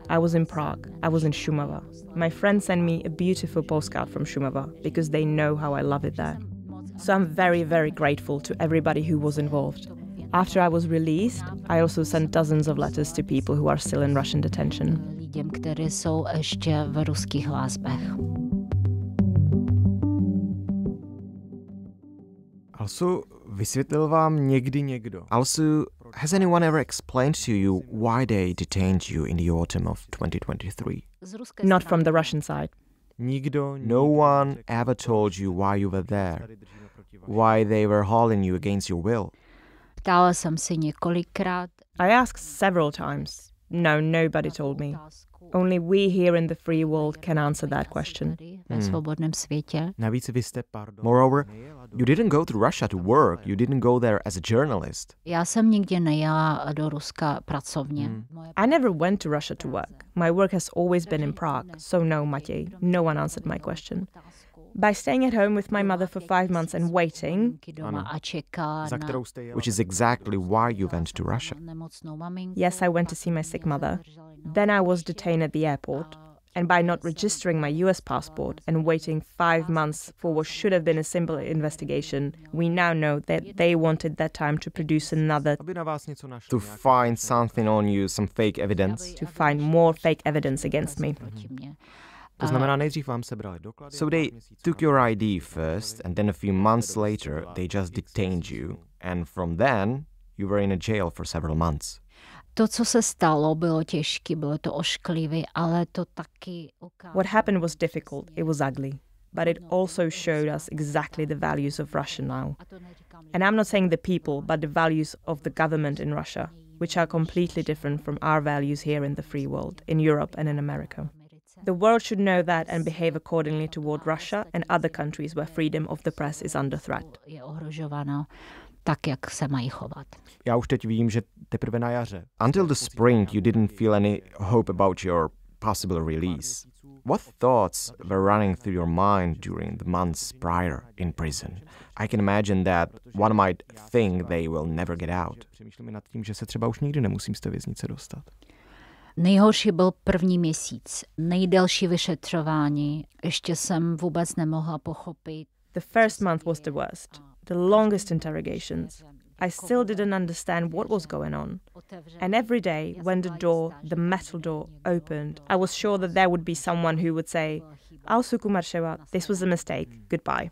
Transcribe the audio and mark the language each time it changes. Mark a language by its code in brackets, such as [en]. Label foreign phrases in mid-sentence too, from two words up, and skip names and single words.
[en] I was in Prague. I was in Šumava. My friends sent me a beautiful postcard from Šumava because they know how I love it there. So I'm very, very grateful to everybody who was involved. After I was released, I also sent dozens of letters to people who are still in Russian detention. [cs] Lidem, kteří jsou ještě v ruských vazbách. Alsu, vysvětlil vám někdy někdo? [en] Alsu, has anyone ever explained to you why they detained you in the autumn of 2023? Not from the Russian side. Nikdo, no one ever told you why you were there, why they were hauling you against your will. [cs] Ptala jsem si několikrát. [en] I asked several times. No, nobody told me. Only we here in the free world can answer that question. [cs] Ve svobodném světě. Navíc vy jste, [en] moreover, you didn't go to Russia to work, you didn't go there as a journalist. [cs] Já jsem nikdy nejela do Ruska pracovně. [en] I never went to Russia to work. My work has always been in Prague, so no, Matěj, no one answered my question. By staying at home with my mother for 5 months and waiting, Which is exactly why you went to Russia. yes, I went to see my sick mother. Then I was detained at the airport. And by not registering my US passport and waiting 5 months for what should have been a simple investigation, we now know that they wanted that time to produce another, To find something on you, some fake evidence. to find more fake evidence against me. [cs] To znamená, nejdřív vám sebrali doklady. [en] So they took your ID first, and then a few months later, they just detained you. And from then, you were in a jail for several months. [cs] To, co se stalo, bylo těžké, bylo to ošklivé, ale to taky ukázalo. [en] What happened was difficult, it was ugly, but it also showed us exactly the values of Russia now. And I'm not saying the people, but the values of the government in Russia, which are completely different from our values here in the free world, in Europe and in America. The world should know that and behave accordingly toward Russia and other countries where freedom of the press is under threat. [cs] Je ohrožováno tak, jak se mají chovat. Já už teď vím, že teprve na jaře. [en] Until the spring, you didn't feel any hope about your possible release. What thoughts were running through your mind during the months prior in prison? I can imagine that one might think they will never get out. [cs] Přemýšlím nad tím, že se třeba už nikdy nemusím z té věznice dostat. Nejhorší byl první měsíc, nejdelší vyšetřování. Ještě jsem vůbec nemohla pochopit. [en] The first month was the worst, the longest interrogations. I still didn't understand what was going on. And every day, when the metal door, opened, I was sure that there would be someone who would say, Alsu Kurmasheva, this was a mistake, goodbye.